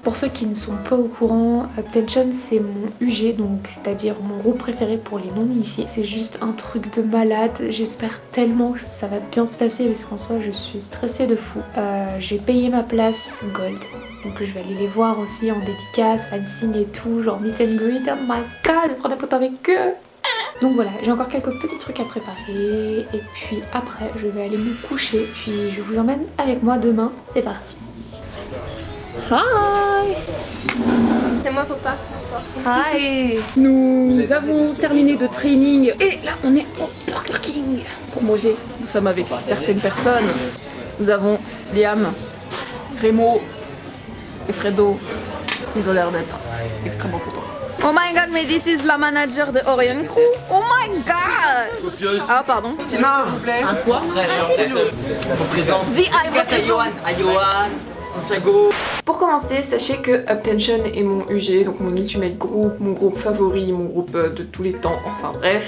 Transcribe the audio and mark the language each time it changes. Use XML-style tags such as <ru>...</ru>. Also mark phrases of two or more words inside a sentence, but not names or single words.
<fr>Pour ceux qui ne sont pas au courant, Obtention c'est mon UG, donc c'est-à-dire mon groupe préféré pour les non-initiés. C'est juste un truc de malade. J'espère tellement que ça va bien se passer parce qu'en soi je suis stressée de fou. J'ai payé ma place Gold, donc je vais aller les voir aussi en dédicace, fanzine et tout, genre</fr> <en>meet and greet. Oh my god,</en> <fr>prendre des photos avec eux. Donc voilà, j'ai encore quelques petits trucs à préparer et puis après je vais aller me coucher, puis je vous emmène avec moi demain. C'est parti.</fr> <en>Hi!</en> <fr>C'est moi papa, bonsoir.</fr> <en>Hi!</en> <fr>Nous avons terminé de training et là on est au Burger King pour manger. Nous sommes avec certaines personnes. Nous avons Liam, Remo et Fredo. Ils ont l'air d'être extrêmement contents.</fr> <en>Oh my god,</en> <fr>mais</fr> <en>this is</en> <fr>la manager de Orion Crew.</fr> <en>Oh my god!</en> <fr>Ah pardon. Tina, s'il vous plaît. Un quoi?</fr> <en>The</en> <fr>Johan, Santiago. Pour commencer, sachez que Obtention est mon UG, donc mon</fr> <en>ultimate group,</en> <fr>mon groupe favori, mon groupe de tous les temps, enfin bref.</fr>